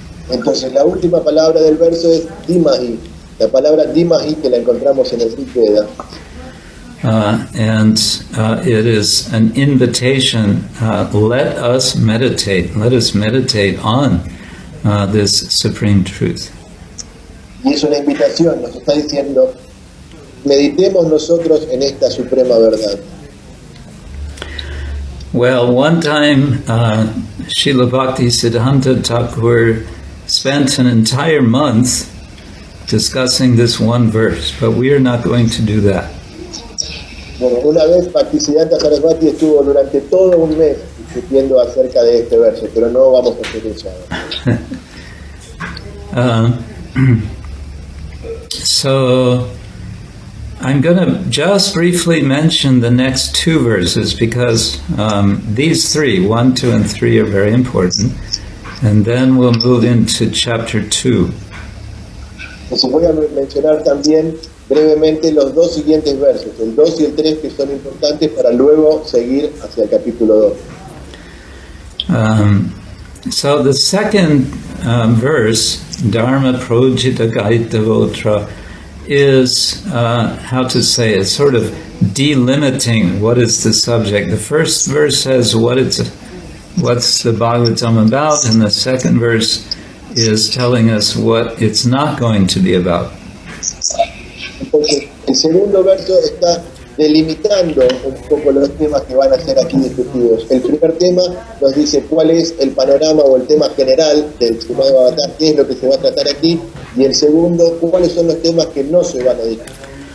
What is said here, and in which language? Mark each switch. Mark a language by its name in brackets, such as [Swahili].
[Spanish] Entonces la última palabra del verso es Dhimahi. La palabra Dhimahi que la encontramos en el Rig Veda. [English] And it is an invitation. Let us meditate on this supreme truth. [Spanish] Y es una invitación, nos está diciendo, meditemos nosotros en esta suprema verdad. [English] Well, one time, Srila Bhaktisiddhanta Thakur spent an entire month discussing this one verse, but we are not going to do that. [Spanish] Bueno, una vez Bhaktisiddhanta Sarasvati estuvo durante todo un mes discutiendo acerca de este verso, pero no vamos a hacer eso ahora. [English] So I'm going to just briefly mention the next two verses because these three, 1, 2, and 3, are very important. And then we'll move into chapter 2. [Spanish] Entonces voy a mencionar también brevemente los dos siguientes versos, el 2 y el 3, que son importantes para luego seguir hacia el capítulo 2. [English] So the second verse, [Sanskrit] Dharma Projita Gaitavotra, [English] is, how to say it, sort of delimiting what is the subject. The first verse says what's the Bhagavatam about, and the second verse is telling us what it's not going to be about. [Spanish] Entonces, el segundo verso está delimitando un poco los temas que van a ser aquí discutidos. El primer tema nos dice cuál es el panorama o el tema general del Srimad-Bhagavatam, qué es lo que se va a tratar aquí, y el segundo, cuáles son los temas que no se van a discutir.